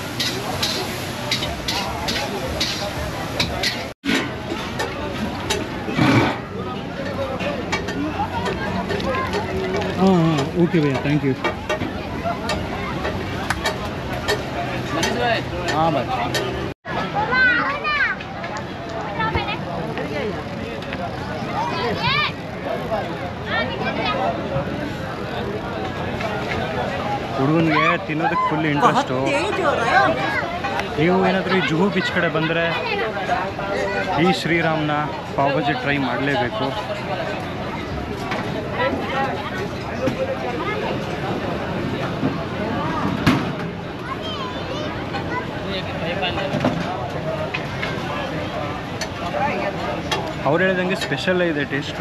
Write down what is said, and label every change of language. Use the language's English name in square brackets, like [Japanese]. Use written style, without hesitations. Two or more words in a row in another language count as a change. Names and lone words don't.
[Hindi] हाँ हाँ ओके भैया, [English] thank you. [Hindi] हाँ भाई। [Kannada] ಹುಡುಗನಿಗೆ ತಿನ್ನೋದಕ್ಕೆ [English] full interest. [Hindi] तेज हो रहा है. [Kannada] ನೀವು ಏನಾದರೂ ಈ ಜುಹು ಬೀಚ್ ಕಡೆ ಬಂದರೆ ಈ ಶ್ರೀರಾಮ್ನ ಪಾವ್ ಭಾಜಿ ಟ್ರೈ ಮಾಡಲೇಬೇಕು. ಅವ್ರು ಹೇಳ್ದಂಗೆ ಸ್ಪೆಷಲ್ ಇದೆ ಟೇಸ್ಟು.